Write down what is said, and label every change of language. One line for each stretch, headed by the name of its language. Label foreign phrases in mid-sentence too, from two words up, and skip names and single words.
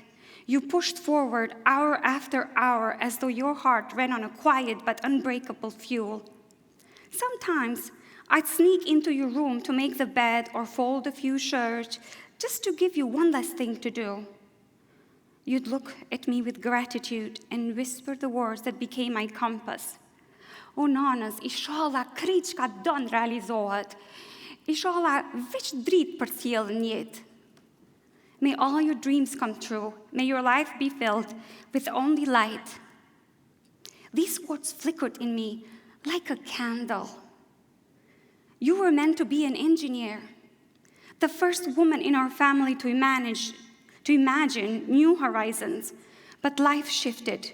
English: You pushed forward hour after hour as though your heart ran on a quiet but unbreakable fuel. Sometimes I'd sneak into your room to make the bed or fold a few shirts just to give you one less thing to do. You'd look at me with gratitude and whisper the words that became my compass.
Albanian: O nanas, inshallah krejt çka don realizohet. Inshallah veç dritë për sjellën jetë.
English: May all your dreams come true. May your life be filled with only light. These words flickered in me like a candle. You were meant to be an engineer, the first woman in our family to imagine new horizons, but life shifted.